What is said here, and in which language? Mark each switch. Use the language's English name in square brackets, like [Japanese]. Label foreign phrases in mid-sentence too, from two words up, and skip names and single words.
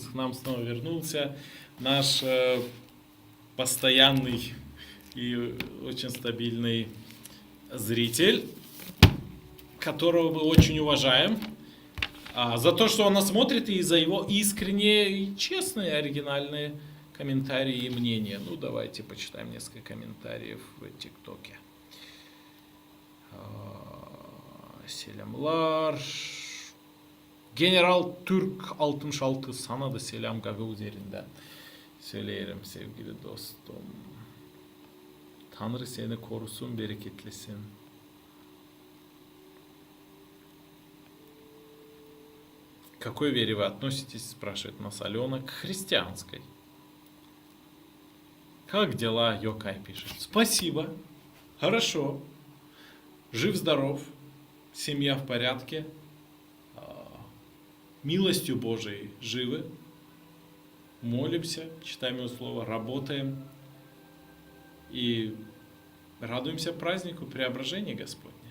[Russian] К нам снова вернулся наш постоянный и очень стабильный зритель, которого мы очень уважаем. За то, что он нас смотрит, и за его искренние, и честные, оригинальные комментарии и мнения. Ну, давайте почитаем несколько комментариев в ТикТоке. [Gagauz] Selamlar. General Türk 66 sana da selam Gagavuz yerinden söyleyelim sevgili dostum. Tanrı seni korusun, bereketlesin. [Russian] К какой вере вы относитесь, спрашивает нас Алена, к христианской. Как дела, Йокай пишет. Спасибо, хорошо, жив-здоров, семья в порядке, милостью Божией живы, молимся, читаем Его Слово, работаем и радуемся празднику Преображения Господня.